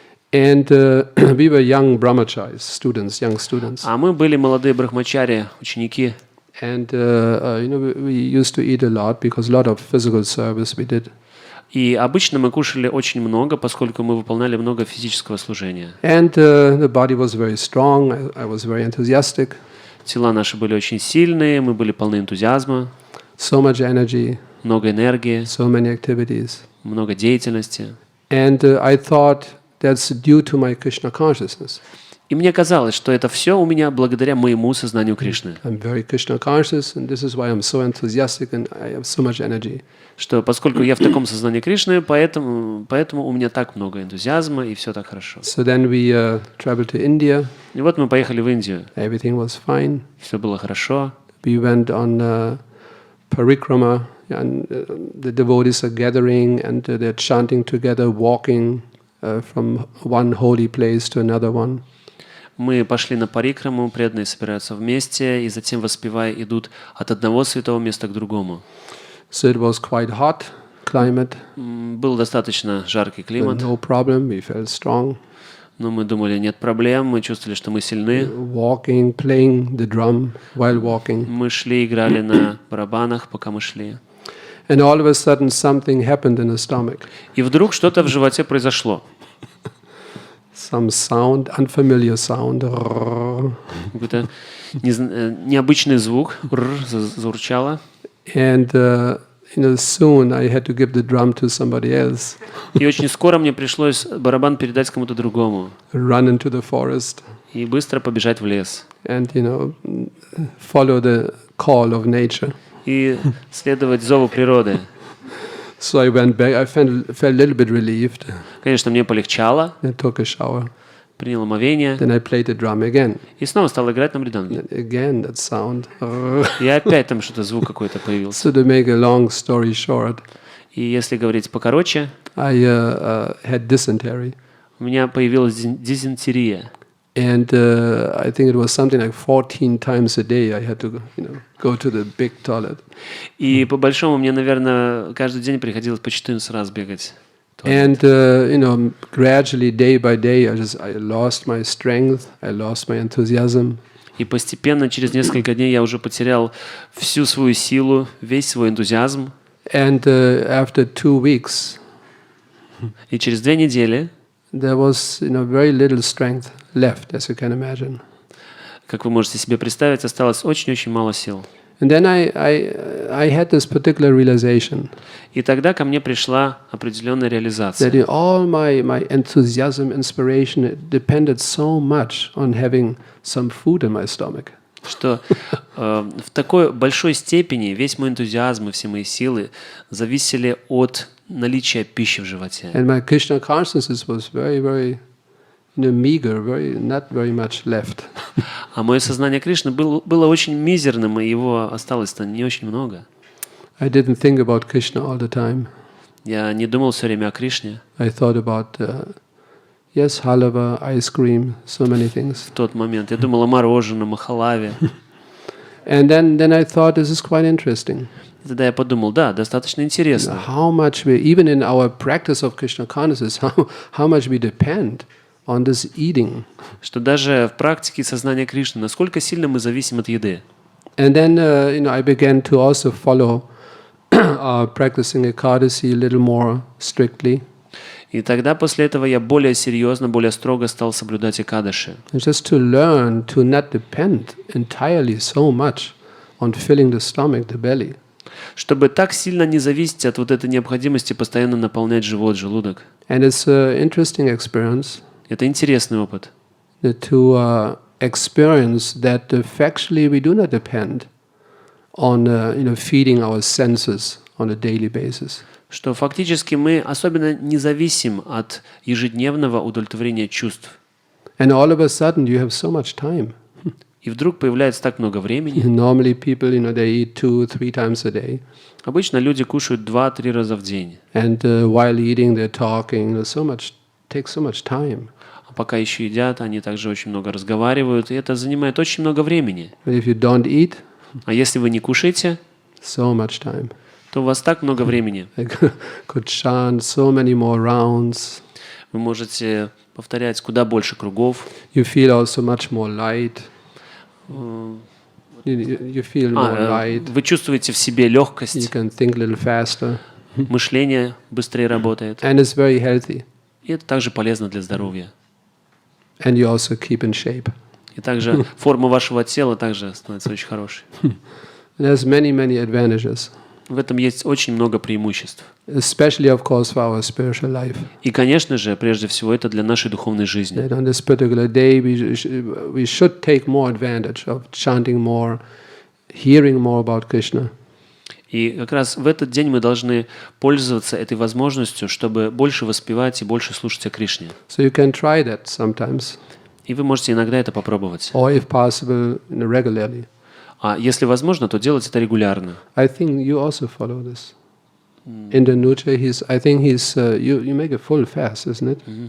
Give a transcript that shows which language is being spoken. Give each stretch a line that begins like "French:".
English: And we were young brahmacharis, young students.
Russian: А мы были молодые брахмачари, ученики.
English: And we used to eat a lot because a lot of physical service we did.
Russian: И обычно мы кушали очень много, поскольку мы выполняли много физического служения.
English: And the body was very strong. I was very enthusiastic.
Russian: Тела наши были очень сильные, мы были полны энтузиазма.
English: So much energy.
Russian: Много энергии.
English: So many activities.
Russian: Много деятельности.
English: And I thought that's due to my Krishna consciousness.
Russian: И мне казалось, что это все у меня благодаря моему сознанию Кришны.
English: I'm very Krishna conscious, and this is why I'm so enthusiastic and I have so much energy.
Russian: Что поскольку я в таком сознании Кришны, поэтому у меня так много энтузиазма и все так хорошо.
English: So then we traveled to India.
Russian: И вот мы поехали в Индию.
English: Everything was fine.
Russian: Все было хорошо.
English: We went on parikrama, and the devotees are gathering and they're chanting together, walking from one holy place to another one.
Russian: Мы пошли на парикраму, преданные собираются вместе и затем, воспевая, идут от одного святого места к другому.
English: So it was quite hot climate.
Russian: Был достаточно жаркий климат.
English: No problem, we felt strong.
Russian: Но мы думали, нет проблем, мы чувствовали, что мы сильны.
English: Walking, playing the drum while walking.
Russian: Мы шли, играли на барабанах, пока мы шли.
English: And all of a sudden something happened in the stomach.
Russian: И вдруг что-то в животе произошло.
English: Some sound, unfamiliar sound.
Russian: Какой-то необычный звук заурчало.
English: And soon I had to give the drum to somebody else.
Russian: И очень скоро мне пришлось барабан передать кому-то другому.
English: Run into the forest.
Russian: И быстро побежать в лес.
English: And follow the call of nature.
Russian: И следовать зову природы.
English: So I went back. I felt a little bit relieved.
Russian: Конечно, мне полегчало.
English: I took a shower.
Russian: Принял омовение.
English: Then I played the drum again.
Russian: И снова стал играть на мриданге.
English: Again, that sound.
Russian: И опять там что-то, звук какой-то появился.
English: So to make a long story short,
Russian: и если говорить покороче,
English: I had dysentery.
Russian: У меня появилась дизентерия.
English: And I think it was something like 14 times a day I had to go to the big toilet.
Russian: И по большому мне, наверное, каждый день приходилось по 14 раз бегать.
English: And gradually, day by day, I lost my strength, I lost my enthusiasm.
Russian: И постепенно, через несколько дней, я уже потерял всю свою силу, весь свой энтузиазм.
English: And after 2 weeks,
Russian: и через 2 недели,
English: there was very little strength left, as you can imagine.
Russian: Как вы можете себе представить, осталось очень-очень мало сил.
English: And then I had this particular realization.
Russian: И тогда ко мне пришла определенная реализация.
English: That all my enthusiasm, inspiration depended so much on having some food in my stomach.
Russian: Что в такой большой степени весь мой энтузиазм и все мои силы зависели от наличия пищи в животе.
English: And my Krishna consciousness was very, very meager, not very much left.
Russian: А мое сознание Кришны было очень мизерным, и его осталось-то не очень много.
English: I didn't think about Krishna all the time.
Russian: Я не думал все время о Кришне.
English: I thought about yes, halava, ice cream, so many things.
Russian: В тот момент я думал о мороженом, о халаве.
English: And then I thought this is quite interesting.
Russian: Тогда я подумал, да, достаточно интересно.
English: How much we, even in our practice of Krishna consciousness, how much we depend on this eating.
Russian: Что даже в практике сознания Кришны, насколько сильно мы зависим от еды.
English: And then I began to also follow practicing ekadasi a little more strictly.
Russian: И тогда после этого я более серьезно, более строго стал соблюдать экадаши.
English: Just to learn to not depend entirely so much on filling the stomach, the belly.
Russian: Чтобы так сильно не зависеть от вот этой необходимости постоянно наполнять живот, желудок.
English: And it's an interesting experience.
Russian: Это интересный опыт.
English: To experience that factually we do not depend on feeding our senses on a daily basis.
Russian: Что фактически мы особенно не зависим от ежедневного удовлетворения чувств.
English: And all of a sudden you have so much time.
Russian: И вдруг появляется так много времени.
English: Normally people, they eat 2-3 times a day.
Russian: Обычно люди кушают 2-3 раза в день.
English: And while eating, they're talking. Takes so much time.
Russian: А пока еще едят, они также очень много разговаривают, и это занимает очень много времени.
English: But if you don't eat,
Russian: а если вы не кушаете,
English: so much time.
Russian: То у вас так много времени.
English: Could chant so many more rounds.
Russian: Вы можете повторять куда больше кругов.
English: You feel also much more light. You feel more light.
Russian: Вы чувствуете в себе легкость.
English: You can think a little faster.
Russian: Мышление быстрее работает.
English: And it's very healthy.
Russian: И это также полезно для здоровья.
English: And you also keep in shape.
Russian: И также форма вашего тела также становится очень хорошей.
English: There's many advantages.
Russian: В этом есть очень много преимуществ.
English: Especially, of course, for our spiritual life.
Russian: И, конечно же, прежде всего, это для нашей духовной жизни.
English: That on this particular day, we should take more advantage of chanting more, hearing more about Krishna.
Russian: И как раз в этот день мы должны пользоваться этой возможностью, чтобы больше воспевать и больше слушать о Кришне.
English: So you can try that sometimes.
Russian: И вы можете иногда это попробовать.
English: Or, if possible, regularly.
Russian: А если возможно, то делать это регулярно.
English: I think you also follow this. In the Nuja, you make a full fast, isn't it?